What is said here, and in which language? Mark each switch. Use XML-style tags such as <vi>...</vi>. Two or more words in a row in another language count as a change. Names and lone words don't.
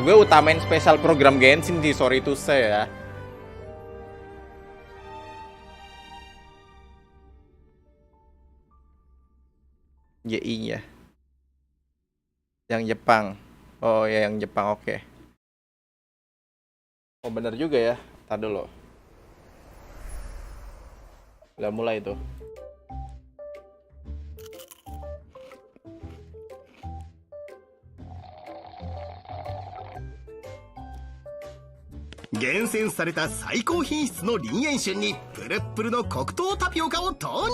<id>Gue utamain spesial program Genshin sih,</id> <en>sorry to say</en> <id>ya. GI-nya. Yang Jepang. Oh ya, yang Jepang, oke. Oh bener juga ya. Tadi dulu. Udah mulai tuh.</id> <ja>Genshin された最高品質の林塩春にプルップルの黒糖タピオカを投入。</ja>